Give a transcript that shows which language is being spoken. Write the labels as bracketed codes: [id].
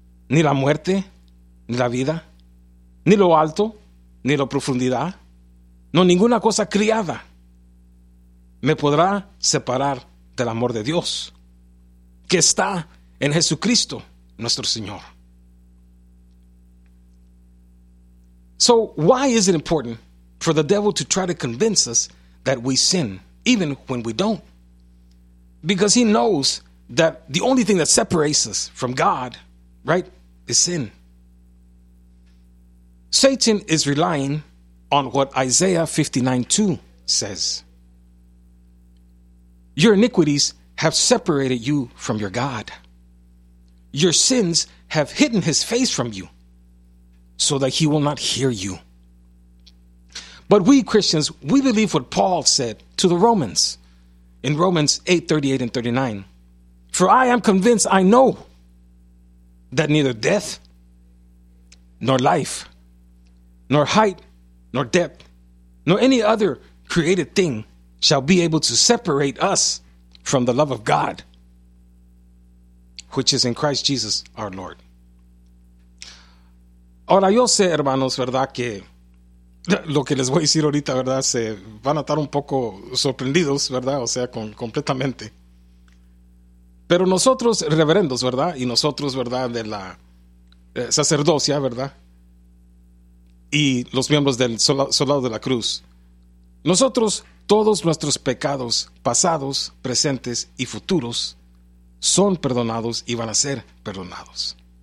[es] Ni la muerte, ni la vida, ni lo alto, ni la profundidad. No, ninguna cosa criada me podrá separar del amor de Dios, que está en Jesucristo, nuestro Señor. [en] So, why is it important for the devil to try to convince us that we sin, even when we don't? Because he knows that the only thing that separates us from God, right, is sin. Satan is relying on what Isaiah 59:2 says. Your iniquities have separated you from your God. Your sins have hidden his face from you, so that he will not hear you. But we Christians, we believe what Paul said to the Romans in Romans 8:38-39. For I am convinced, I know, that neither death, nor life, nor height, nor depth, nor any other created thing shall be able to separate us from the love of God, which is in Christ Jesus our Lord. [es] Ahora yo sé, hermanos, verdad, que lo que les voy a decir ahorita, verdad, se van a estar un poco sorprendidos, verdad, o sea, completamente. Pero nosotros, reverendos, verdad, y nosotros, verdad, de la sacerdocia, verdad, y los miembros del Soldado de la Cruz, nosotros, todos nuestros pecados pasados, presentes y futuros son perdonados y van a ser perdonados.